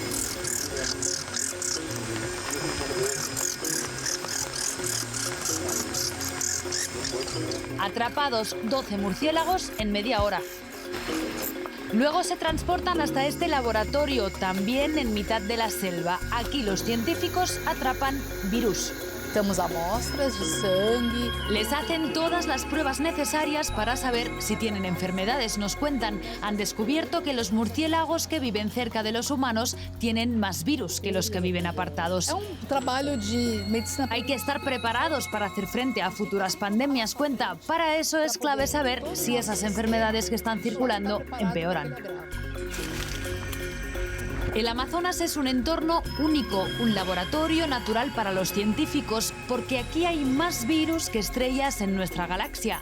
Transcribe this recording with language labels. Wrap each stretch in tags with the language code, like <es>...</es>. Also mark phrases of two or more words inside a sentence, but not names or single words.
<es>Atrapados 12 murciélagos en media hora. Luego se transportan hasta este laboratorio, también en mitad de la selva. Aquí los científicos atrapan virus.</es> <pt>Temos amostras de sangue.</pt> <es>Les hacen todas las pruebas necesarias para saber si tienen enfermedades. Nos cuentan, han descubierto que los murciélagos que viven cerca de los humanos tienen más virus que los que viven apartados.</es> <pt>É trabalho de medicina.</pt> <es>Hay que estar preparados para hacer frente a futuras pandemias, cuenta. Para eso es clave saber si esas enfermedades que están circulando empeoran. El Amazonas es un entorno único, un laboratorio natural para los científicos, porque aquí hay más virus que estrellas en nuestra galaxia.</es>